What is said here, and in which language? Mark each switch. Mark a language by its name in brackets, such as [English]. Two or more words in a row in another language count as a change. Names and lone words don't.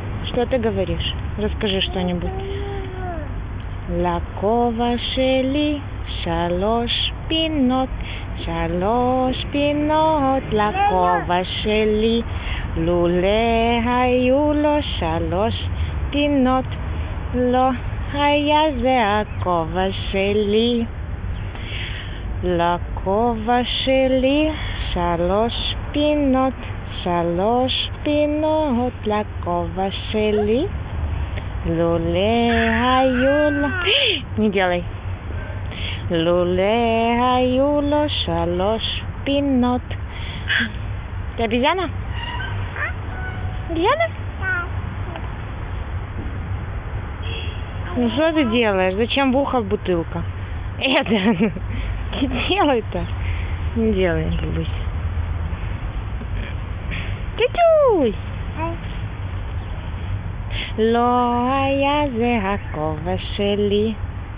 [Russian] Что ты говоришь? Расскажи что-нибудь. [Hebrew] לכובע שלי 3 פינות, 3 פינות לכובע שלי, לולא היו לו 3 פינות, לא היה זה הכובע שלי. לכובע שלי 3 פינות, 3 פינות לכובע שלי, לולא היו לו... [Russian] Не делай. [Hebrew] לולא היו לו 3 פינות. [Russian] Ты обезьяна? Обезьяна? Ну что ты делаешь? Зачем в ухо бутылка? Это, не делай-то. Не делай, не бойся. Тю-тюй! [Hebrew] לא היה זה הכובע שלי.